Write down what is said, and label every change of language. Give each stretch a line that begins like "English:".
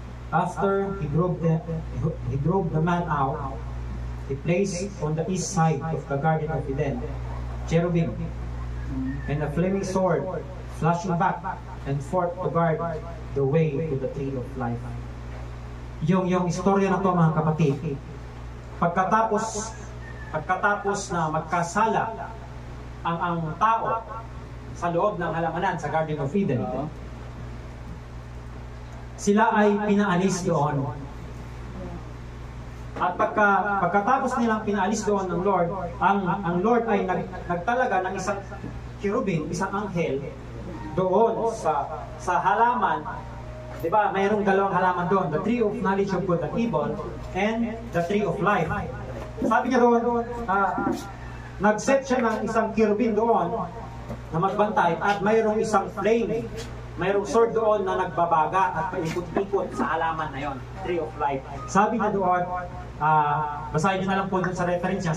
English: After he drove the man out, he placed on the east side of the Garden of Eden cherubim and a flaming sword flashing back and forth to guard the way to the tree of life.
Filipino: Yung istorya na to mga kapatid, pagkatapos na magkasala ang tao sa loob ng halamanan sa Garden of Eden, sila ay pinaalis doon. At pagkatapos nilang pinaalis doon ng Lord, ang Lord ay nagtalaga ng isang cherubim, isang anghel doon sa halaman. 'Di ba? Mayroong dalawang halaman doon,
English: the tree of knowledge of good and evil and the tree of life.
Filipino: Sabi niya doon, nag-set siya ng isang cherubim doon na magbantay at mayroong isang flame. Mayroong sword doon na nagbabaga at paikot-ikot sa halaman na yon, tree of life. Sabi niya doon, basahin niyo na lang po doon sa reference niya.